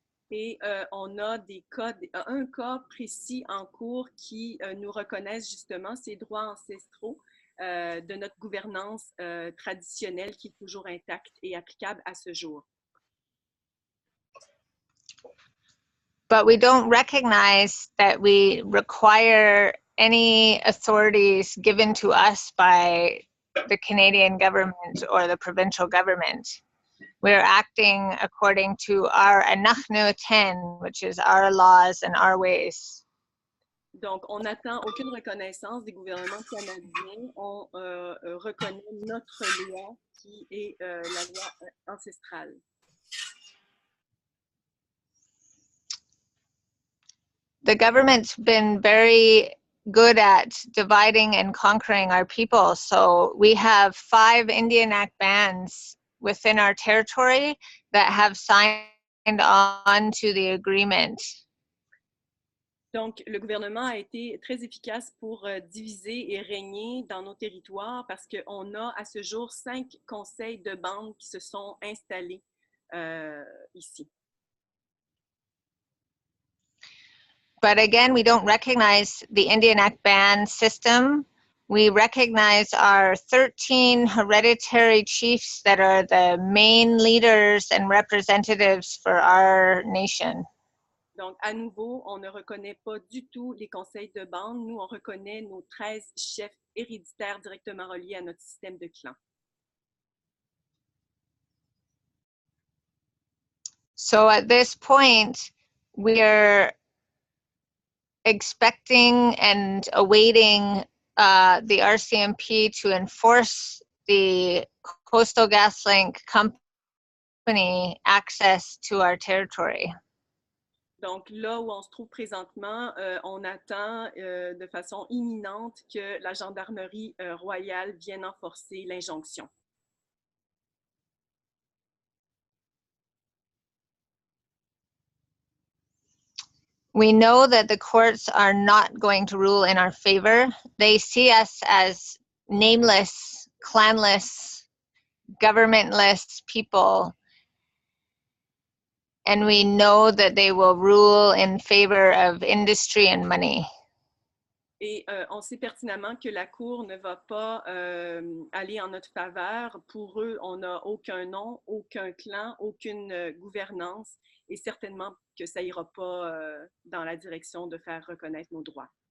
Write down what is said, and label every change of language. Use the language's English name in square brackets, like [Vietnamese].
[French] Et on a un cas précis en cours qui nous reconnaissent justement ces droits ancestraux de notre gouvernance traditionnelle qui est toujours intacte et applicable à ce jour. [English] But we don't recognize that we require any authorities given to us by the Canadian government or the provincial government. We're acting according to our Anachnu 10, which is our laws and our ways. [French] Donc, on n'attend aucune reconnaissance des gouvernements canadiens. On reconnaît notre loi qui est la loi ancestrale. [English] The government's been very good at dividing and conquering our people. So we have 5 Indian Act bands within our territory that have signed on to the agreement. [French] Donc, le gouvernement a été très efficace pour diviser et régner dans nos territoires parce qu'on a à ce jour 5 conseils de bande qui se sont installés ici. [English] But again, we don't recognize the Indian Act band system. We recognize our 13 hereditary chiefs that are the main leaders and representatives for our nation. [French] Donc, à nouveau, on ne reconnaît pas du tout les conseils de bande. Nous, on reconnaît nos 13 chefs héréditaires directement reliés à notre système de clan. [English] So at this point, we're expecting and awaiting the RCMP to enforce the Coastal GasLink company access to our territory. [French] Donc là où on se trouve présentement, on attend de façon imminente que la gendarmerie royale vienne enforcer l'injonction. [English] We know that the courts are not going to rule in our favor. They see us as nameless, clanless, governmentless people. And we know that they will rule in favor of industry and money. [French] Et on sait pertinemment que la Cour ne va pas aller en notre faveur. Pour eux, on n'a aucun nom, aucun clan, aucune gouvernance et certainement que ça ira pas dans la direction de faire reconnaître nos droits.